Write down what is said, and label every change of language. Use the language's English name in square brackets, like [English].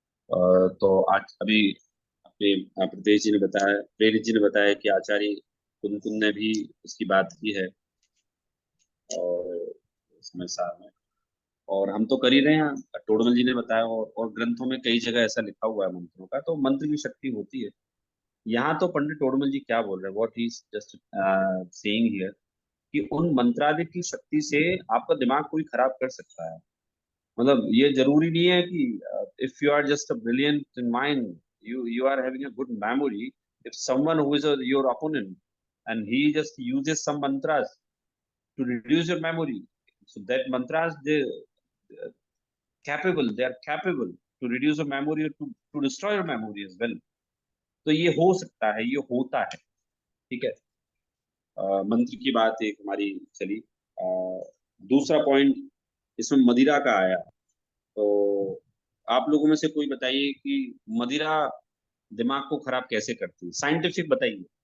[Hindi] तो आज अभी अपने प्रदेश जी ने बताया, प्रेरित जी ने बताया कि आचार्य कुंद ने भी उसकी बात की है, और इसमें सार में, और हम तो कर ही रहे हैं। टोडमल जी ने बताया, और ग्रंथों में कई जगह ऐसा लिखा हुआ है मंत्रों का, तो मंत्र की शक्ति होती है। यहाँ तो पंडित टोडमल जी क्या बोल रहे हैं, [English] what he is just saying here, [Hindi] कि उन मंत्रादि की शक्ति से आपका दिमाग कोई खराब कर सकता है। मतलब ये जरूरी नहीं है कि [English] If you are just a brilliant in mind, you are having a good memory, if someone who is your opponent and he just uses some mantras to reduce your memory, so that mantras they are capable to reduce your memory or to destroy your memory as well। [Hindi] तो ये हो सकता है, ये होता है। ठीक है, मंत्र की बात एक हमारी चली। दूसरा पॉइंट इसमें मदिरा का आया। तो आप लोगों में से कोई बताइए कि मदिरा दिमाग को खराब कैसे करती है, साइंटिफिक बताइए।